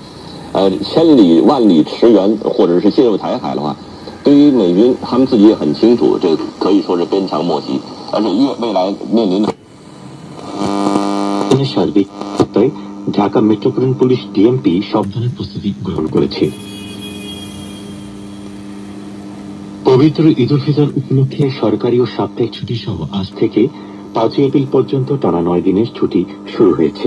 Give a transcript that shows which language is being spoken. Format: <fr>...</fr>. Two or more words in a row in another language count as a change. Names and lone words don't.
<zh>千里万里驰援或者是进入台海的话，对于美军他们自己也很清楚，这可以说是鞭长莫及，而且未来面临的。</zh> <bn>সার্বিক ঢাকা মেট্রোপলিটন পুলিশ ডিএমপি সব ধরনের প্রস্তুতি গ্রহণ করেছে। পবিত্র ঈদ উল ফিতর উপলক্ষে সরকারি ও সাপ্তাহিক ছুটি সহ আজ থেকে 5 এপ্রিল পর্যন্ত টানা 9 দিনের ছুটি শুরু হয়েছে।</bn>